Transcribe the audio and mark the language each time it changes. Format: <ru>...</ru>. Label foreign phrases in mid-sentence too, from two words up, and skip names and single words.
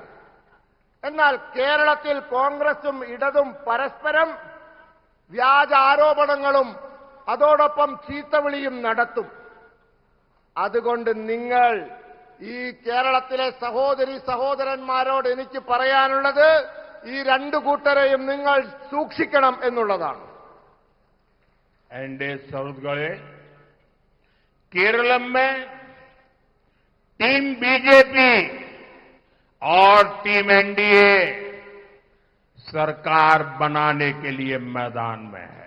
<ml>എന്നാൽ കേരളത്തിൽ കോൺഗ്രസും ഇടതും പരസ്പരം വ്യാജ ആരോപണങ്ങളും അതോടൊപ്പം ചീത്തവിളിയും നടത്തും. അതുകൊണ്ട് നിങ്ങൾ ഈ കേരളത്തിലെ സഹോദരി സഹോദരന്മാരോട് എനിക്ക് പറയാനുള്ളത്, ഈ രണ്ടു കൂട്ടരെയും നിങ്ങൾ സൂക്ഷിക്കണം എന്നുള്ളതാണ്.</ml> <hi>एनडीए सौदगढ़े केरलम में टीम बीजेपी और टीम एनडीए सरकार बनाने के लिए मैदान में है।</hi>